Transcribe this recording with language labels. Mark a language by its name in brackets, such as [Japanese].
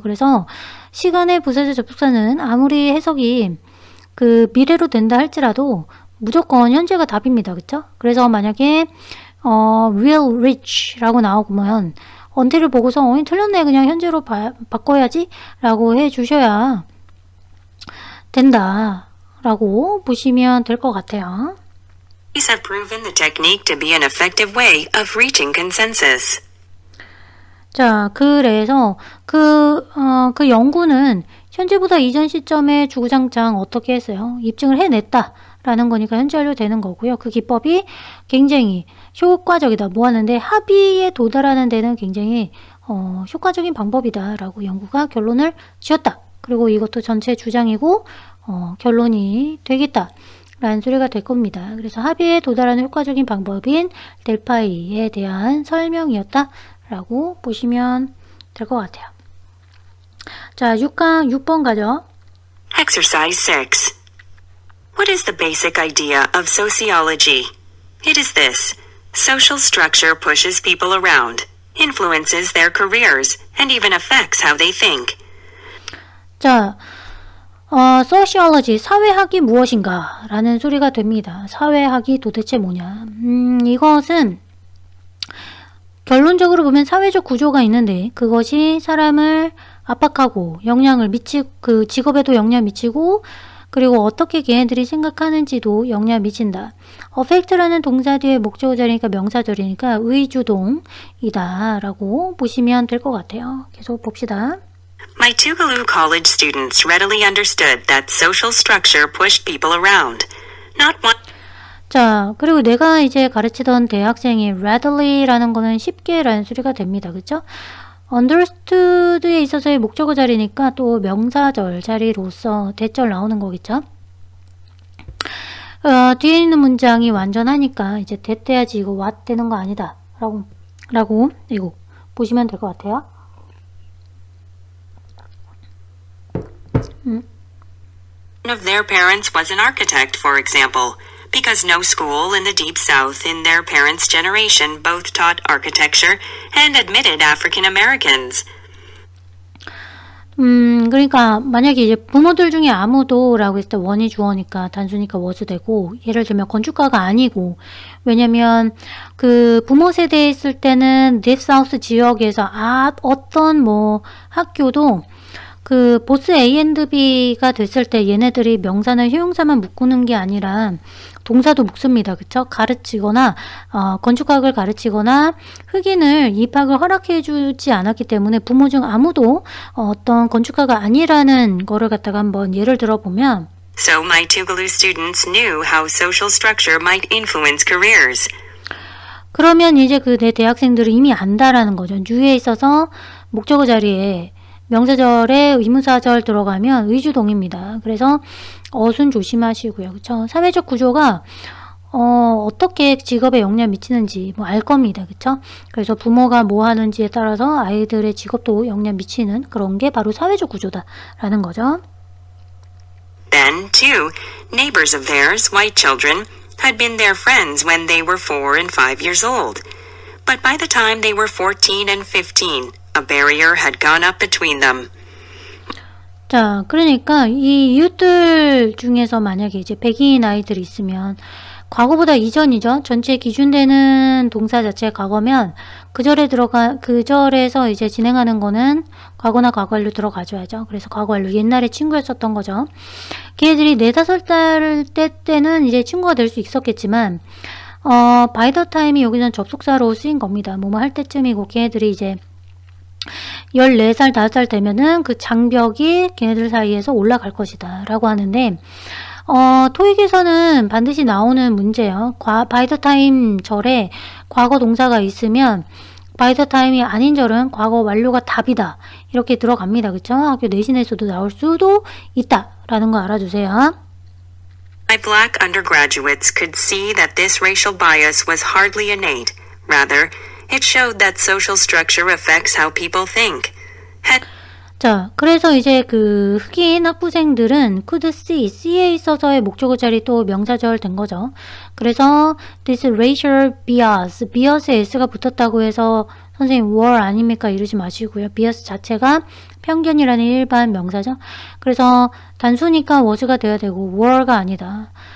[Korean] 그래서 시간의 부사절 접속사는 아무리 해석이 그 미래로 된다 할지라도 무조건 현재가 답입니다. 그쵸? 그래서 만약에 [English] will reach [Korean] 라고 나오면 until을 보고서 틀렸네 그냥 현재로 바꿔야지 라고 해주셔야 된다 라고 보시면 될 것 같아요. [English] These have proven the technique to be an effective way of reaching consensus. [Korean] 자, 그래서 그 연구는 현재보다 이전 시점에 주구장창 어떻게 했어요? 입증을 해냈다 라는 거니까 현재 완료 되는 거고요. 그 기법이 굉장히 효과적이다. 뭐 하는데 합의에 도달하는 데는 굉장히 효과적인 방법이다 라고 연구가 결론을 지었다. 그리고 이것도 전체 주장이고 결론이 되겠다 라는 소리가 될 겁니다. 그래서 합의에 도달하는 효과적인 방법인 델파이에 대한 설명이었다 라고 보시면 될 것 같아요. 자, 6번 가죠. [English] Exercise 6. What is the basic idea of sociology? It is this. Social structure pushes people around, influences their careers, and even affects how they think. [Korean] 자, sociology, 사회학이 무엇인가? 라는 소리가 됩니다. 사회학이 도대체 뭐냐? 이것은 결론적으로 보면 사회적 구조가 있는데 그것이 사람을 압박하고 영향을 미치고 그 직업에도 영향 미치고 그리고 어떻게 걔네들이 생각하는지도 영향 미친다. affect라는 동사 뒤에 목적어 자리니까 명사절이니까 의주동이다 라고 보시면 될 것 같아요. 계속 봅시다. [English] My Tougaloo College students readily understood that social structure pushed people around. Not one. [Korean] 자, 그리고 내가 이제 가르치던 대학생이 readilly라는 거는 쉽게라는 소리가 됩니다. 그쵸? understood에 있어서의 목적어 자리니까 또 명사절 자리로서 대절 나오는 거겠죠? 뒤에 있는 문장이 완전하니까 이제 that 돼야지 이거 what 되는 거 아니다. 라고 이거 보시면 될 것 같아요. [English] One of their parents was an architect, for example, because no school in the Deep South in their parents' generation both taught architecture and admitted African Americans. [Korean] 그러니까 만약에 이제 부모들 중에 아무도 라고 했을 때 원이 주어니까 단수니까 was 되고 예를 들면 건축가가 아니고 왜냐면 그 부모 세대에 있을 때는 Deep South 지역에서 어떤 뭐 학교도 그 보스 A&B가 됐을 때 얘네들이 명사나 효용사만 묶는 게 아니라 동사도 묶습니다. 그쵸? 가르치거나 건축학을 가르치거나 흑인을 입학을 허락해 주지 않았기 때문에 부모 중 아무도 어떤 건축가가 아니라는 거를 갖다가 한번 예를 들어보면 [English] So my Tougaloo students knew how social structure might influence careers. [Korean] 그러면 이제 그 내 대학생들은 이미 안다라는 거죠. 뉴에 있어서 목적어 자리에 명사절에 의문사절 들어가면 의주동입니다. 그래서 어순 조심하시고요. 그쵸? 사회적 구조가 어떻게 직업에 영향 미치는지 뭐 알 겁니다. 그쵸? 그래서 부모가 뭐 하는지에 따라서 아이들의 직업도 영향 미치는 그런 게 바로 사회적 구조다라는 거죠. [English] Then, too, neighbors of theirs, white children, had been their friends when they were 4 and 5 years old. But by the time they were 14 and 15, a barrier had gone up between them. [Korean] 자, 그러니까 이 이웃들 중에서 만약에 이제 백인 아이들이 있으면 과거보다 이전이죠. 전체 기준되는 동사 자체가 과거면 그 절에서 이제 진행하는 거는 과거나 과거완료 들어가줘야죠. 그래서 과거완료 옛날에 친구였었던 거죠. 걔네들이 4-5살 때는 이제 친구가 될 수 있었겠지만 [English] by the time [Korean] 이 여기서는 접속사로 쓰인 겁니다. 뭐뭐 할 때쯤이고 걔네들이 이제 14살, 5살 되면은 그 장벽이 걔네들 사이에서 올라갈 것이다 라고 하는데 토익에서는 반드시 나오는 문제예요. [English] by the time [Korean] 절에 과거 동사가 있으면 by the time이 아닌 절은 과거 완료가 답이다. 이렇게 들어갑니다. 그쵸? 학교 내신에서도 나올 수도 있다 라는 거 알아주세요. [English] My black undergraduates could see that this racial bias was hardly innate. Rather, it showed that social structure affects how people think. [Korean] 자, 그래서 이제 그 흑인 학부생들은 [English] could see, [Korean] C에 있어서의 목적어 자리 또 명사절 된 거죠. 그래서 [English] this racial bias, [Korean] bias에 S가 붙었다고 해서 선생님 were 아닙니까? 이러지 마시고요. bias 자체가 편견이라는 일반 명사죠. 그래서 단수니까 was가 돼야 되고 were가 아니다.